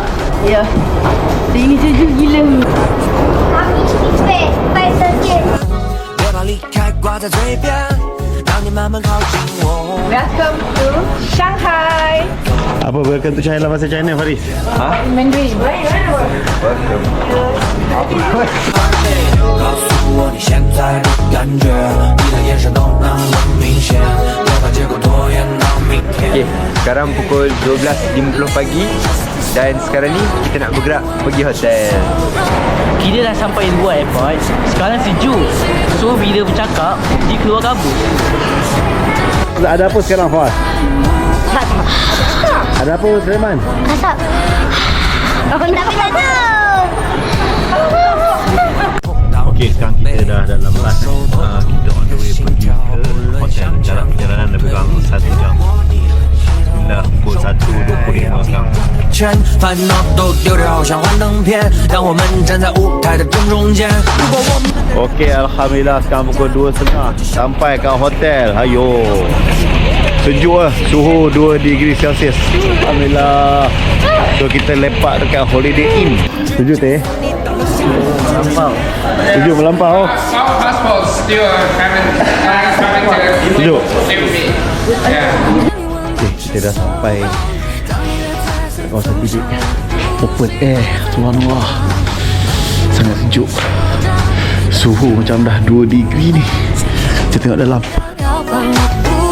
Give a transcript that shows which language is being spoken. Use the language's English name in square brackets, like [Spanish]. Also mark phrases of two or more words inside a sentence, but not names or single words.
[Malay] Ya. Ini sejuk gila. Kami space, space saja. [Chinese] 别把离开挂在嘴边，让你慢慢靠近我。 [English] Welcome to Shanghai. [Malay] Apa [English] welcome to China [Malay] bahasa China, Faris? Mandarin. [Chinese] 告诉我你现在的感觉，你的眼神都那么明显，别把结果拖延到明天。 [Malay] Okey, sekarang pukul 12.50 pagi dan sekarang ni kita nak bergerak pergi hotel. Kita dah sampai luar airport. Sekarang sejuk. So bila bercakap, dia keluar kabut. Ada apa sekarang, Fahad? Ada apa, Sulaiman? Asap. Kita tak tahu. Okey, sekarang kita dah dalam bas. Kita [English] on the way [Malay] pergi ke hotel. Jarak perjalanan lebih kurang 1 jam. Dah pukul 1.25 sekarang. [Chinese] 烦恼都丢掉，像幻灯片，让我们站在舞台的正中间。如果我们 [Malay] Okey, Alhamdulillah sekarang pukul 2.30 sampai ke hotel. Hayo. Sejuk lah, suhu 2 [English] degree Celsius. [Malay] Alhamdulillah. So kita lepak dekat Holiday Inn. Sejuk teh? Melampau. Sejuk melampau. [English] Our passports still haven't to [Malay] Sejuk. [English] stay with me. Yeah. [Malay] Kita dah sampai kawasan bilik [English] open air. [Malay] Subhanallah, sangat sejuk. Suhu macam dah 2 degree ni. Kita tengok dalam.